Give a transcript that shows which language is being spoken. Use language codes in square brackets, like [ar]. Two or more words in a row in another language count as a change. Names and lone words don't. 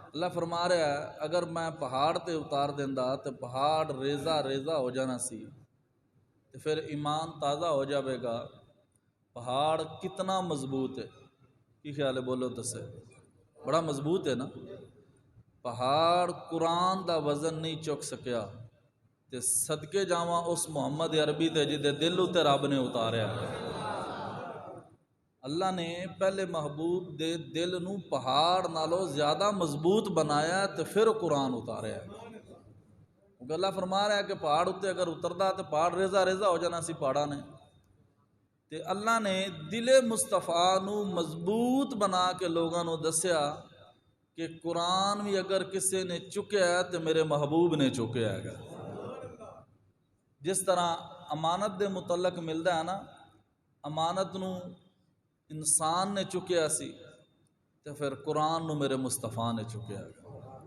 [pa] اللہ فرما رہا ہے اگر میں پہاڑ تے اتار دینا تو پہاڑ ریزہ ریزہ ہو جانا سی، تو پھر ایمان تازہ ہو جاوے گا۔ پہاڑ کتنا مضبوط ہے، کی خیال ہے؟ بولو دسے، بڑا مضبوط ہے نا۔ پہاڑ قرآن دا وزن نہیں چک سکیا، تے صدقے جاواں اس محمد عربی تے جدے دل اتے رب نے اتاریا۔ اللہ نے پہلے محبوب دے دل نو پہاڑ نالوں زیادہ مضبوط بنایا تے پھر قرآن اتاریا۔ کیونکہ اللہ فرما رہا ہے کہ پہاڑ اتے اگر اتردا تو پہاڑ ریزہ ریزہ ہو جانا سی پہاڑا نے، تے اللہ نے دل مصطفیٰ نو مضبوط بنا کے لوگاں نو دسیا کہ قرآن بھی اگر کسے نے چکیا ہے تو میرے محبوب نے چکیا ہے گا۔ جس طرح امانت دے متعلق ملدا ہے نا، امانت نو انسان نے چکیا سی تو پھر قرآن نو میرے مصطفیٰ نے چکیا ہے۔